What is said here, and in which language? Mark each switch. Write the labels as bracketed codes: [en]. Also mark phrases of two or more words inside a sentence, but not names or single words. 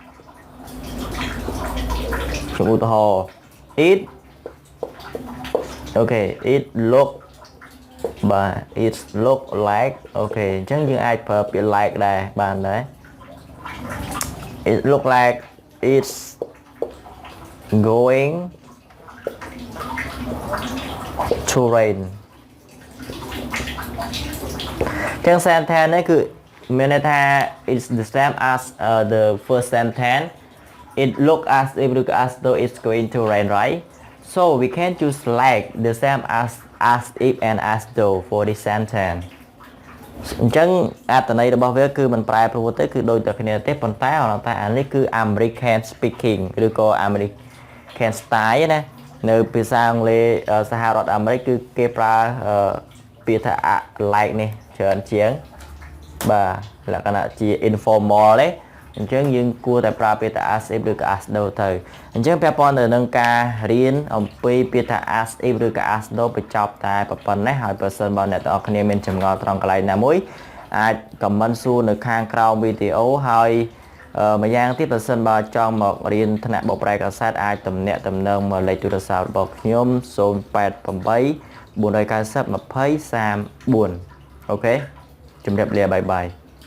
[km] ខ្ញុំឧទាហរណ៍ it អូខេ [en] it look [km] បាទ [en] it look like [km] អូខេអញ្ចឹងយើងអាចប្រើពាក្យ like ដែរបានដែរ [en] it look like it's going to rain អញ្ចឹង sentence [km] នេះគឺមានន័យថា [en] it's the same as the first sentence it look as if as though it's going to rain right so we can choose like the same as if and as though for this sentence អញ្ចឹង [km] អត្ថន័យរបស់វាគឺមិនប្រែប្រួលទេគឺដូចតែគ្នាទេប៉ុន្តែអានេះគឺ [en] American speaking [km] ឬក៏ [en] American style [km] ណានៅភាសាអង់គ្លេសសហរដ្ឋអាមេរិកគឺគេ ប្រើពាក្យថា like នេះច្រើនជាងបាទលក្ខណៈជា informal ទេអញ្ចឹងយើងគួរតែប្រើពាក្យថា [en] as if [km] ឬក៏ [en] as though [km] ទៅអញ្ចឹងពាក់ព័ន្ធទៅនឹងការរៀនអំពីពាក្យថា [en] as if [km] ឬក៏ [en] as though [km] បញ្ចប់តែប៉ុណ្ណេះហើយបើសិនបើអ្នកទាំងអស់គ្នាមានចម្ងល់ត្រង់កន្លែងណាមួយអាច comment សួរនៅខាងក្រោមវីដេអូហើយម្យ៉ាងទៀតបើសិនបើចង់មករៀនថ្នាក់បកប្រែកាសែតអាចទំនាក់ទំនងមកលេខទូរស័ព្ទរបស់ខ្ញុំ088 490 20 34អូខេជម្រាបលាបាយបាយ